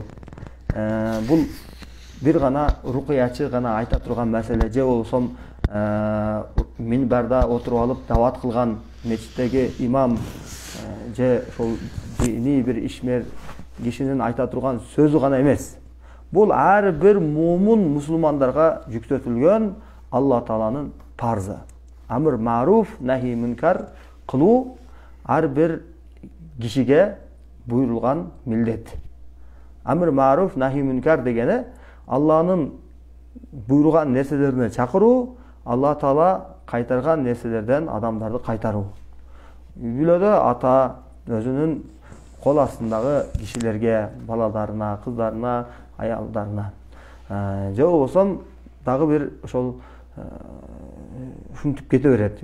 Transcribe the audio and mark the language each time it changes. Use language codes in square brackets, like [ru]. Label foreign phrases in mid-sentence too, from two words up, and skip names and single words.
[ky] Бул бир гана рукуячы гана айта турган маселе, же болсом минбарда отуруп алып дават кылган мечиттеги имам, же ошол диний бир ишмер кишинин айта турган сөзү гана эмес. Бул ар бир мумун мусулмандарга жүктөтүлгөн Алла Тааланын парзы. [ar] أمر معروف، نهي منكر [ky] кылуу ар бир кишиге буйрулган милдет. [ar] أمر معروف، نهي منكر [ky] дегени Алланын буйруган нерселерине чакыруу, Алла Таала кайтарган нерселерден адамдарды кайтаруу. Үй бүлөдө ата өзүнүн кол астындагы кишилерге, балаларына, кыздарына, аялдарына, же болбосо дагы бир ошол ушинтип кете берет.